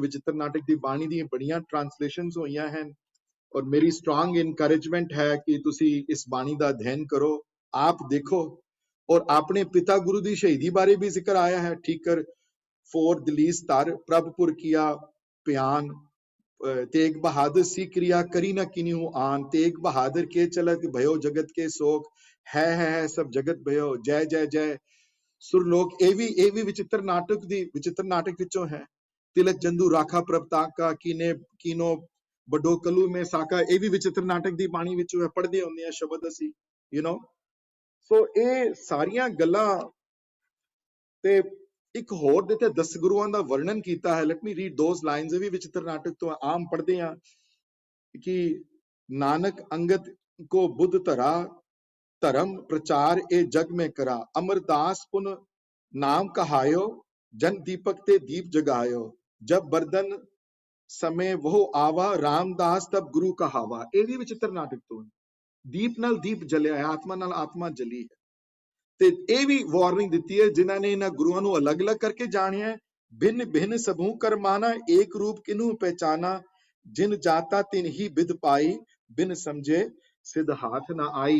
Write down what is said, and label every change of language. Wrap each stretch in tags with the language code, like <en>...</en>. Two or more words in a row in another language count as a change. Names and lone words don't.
<pa>ਵਿਚਿੱਤਰ ਨਾਟਕ ਦੀ ਬਾਣੀ ਦੀਆਂ ਬੜੀਆਂ ਟ੍ਰਾਂਸਲੇਸ਼ਨਸ ਹੋਈਆਂ ਹਨ, ਔਰ ਮੇਰੀ</pa> <en>strong encouragement</en> <pa>ਹੈ ਕਿ ਤੁਸੀਂ ਇਸ ਬਾਣੀ ਦਾ ਅਧਿਐਨ ਕਰੋ, ਆਪ ਦੇਖੋ। ਔਰ ਆਪਣੇ ਪਿਤਾ ਗੁਰੂ ਦੀ ਸ਼ਹੀਦੀ ਬਾਰੇ ਵੀ ਜ਼ਿਕਰ ਆਇਆ ਹੈ,</pa> <bra>ਠੀਕਰ ਫੋਰ ਦਲੀਸ ਧਰ ਪ੍ਰਭਪੁਰ ਕੀਆ ਪਿਆਨ, तेग बहादुर सी क्रिया करी न किन्हू आन, तेग बहादुर के चलत भयो जगत के शोक, है सब जगत भयो जय जय जय सुरलोक।</bra> <pa>ਇਹ ਵੀ ਵਿਚਿੱਤਰ ਨਾਟਕ ਵਿੱਚੋਂ ਹੈ।</pa> <bra>ਤਿਲਕ ਜੰਦੂ ਰਾਖਾ ਪ੍ਰਭਤਾਕਾ ਕੀਨੋ ਵੱਡੋ ਕਲੂ ਮੇ ਸਾਕਾ,</bra> <pa>ਇਹ ਵੀ ਵਿਚਿੱਤਰ ਨਾਟਕ ਦੀ ਬਾਣੀ ਵਿੱਚੋਂ ਹੈ, ਪੜ੍ਹਦੇ ਹੁੰਦੇ ਆ ਸ਼ਬਦ ਅਸੀਂ, ਸੋ ਇਹ ਸਾਰੀਆਂ ਗੱਲਾਂ। ਤੇ ਇੱਕ ਹੋਰ ਦੇ ਤੇ 10 ਗੁਰੂਆਂ ਦਾ ਵਰਣਨ ਕੀਤਾ ਹੈ,</pa> <en>let me read those lines,</en> <pa>ਇਹ ਵੀ ਵਿਚਿੱਤਰ ਨਾਟਕ ਤੋਂ ਆਮ ਪੜ੍ਹਦੇ ਹਾਂ ਕਿ</pa> <bra>ਨਾਨਕ ਅੰਗਦ ਕੋ ਬੁੱਧ ਧਰਾ, ਧਰਮ ਪ੍ਰਚਾਰ ਇਹ ਜਗ में करा, अमरदास पुन नाम कहायो, जन दीपक ते दीप जगायो, जब बर्दन समय वो आवा, रामदास तब गुरु कहावा।</bra> <pa>ਇਹ ਵੀ ਵਿਚਿੱਤਰ ਨਾਟਕ ਤੋਂ ਹੈ। ਦੀਪ ਨਾਲ ਦੀਪ ਜਲਿਆ ਹੈ, ਆਤਮਾ ਨਾਲ ਆਤਮਾ ਜਲੀ ਹੈ। ਤੇ ਇਹ ਵੀ ਵਾਰਨਿੰਗ ਦਿੱਤੀ ਹੈ, ਜਿਨ੍ਹਾਂ ਨੇ ਇਹਨਾਂ ਗੁਰੂਆਂ ਨੂੰ ਅਲੱਗ-ਅਲੱਗ ਕਰਕੇ ਜਾਣਿਆ,</pa> <bra>ਭਿੰਨ ਭਿੰਨ ਸਭੂ ਕਰਮਾਨਾ, ਏਕ ਰੂਪ ਕਿਨੂ ਪਹਿਚਾਨਾ, ਜਿਨ ਜਾਤਾ ਤਿਨ ਹੀ ਬਿਦ ਪਾਈ, ਬਿਨ ਸਮਝੇ ਸਿੱਧ ਹਾਥ ਨਾ ਆਈ।</bra>